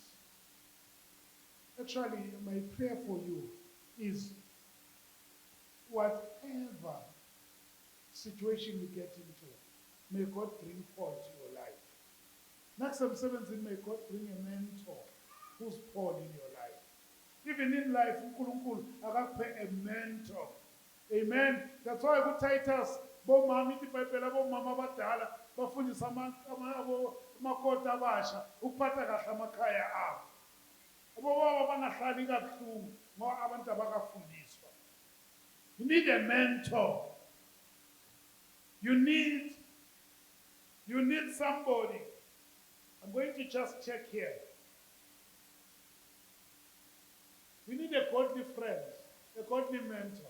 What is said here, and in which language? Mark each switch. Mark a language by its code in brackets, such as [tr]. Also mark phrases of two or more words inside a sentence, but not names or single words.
[en] Actually, my prayer for you is whatever situation you get into, may God bring Paul to your life. Next time 17, may God bring a mentor who's Paul in your life. Even in life, [zu] uNkulunkulu akaphe [en] a mentor. Amen. That's why with Titus, [zu] bomama iBhayibheli abomama abadala bafundisa amakota abasha ukuphatha kahle amakhaya abo. Abobaba bangahlali kabuhlungu ngoba abantu abakafundiswa. [en] You need a mentor. You need somebody. I'm going to just check here. We need a godly friend, a godly mentor.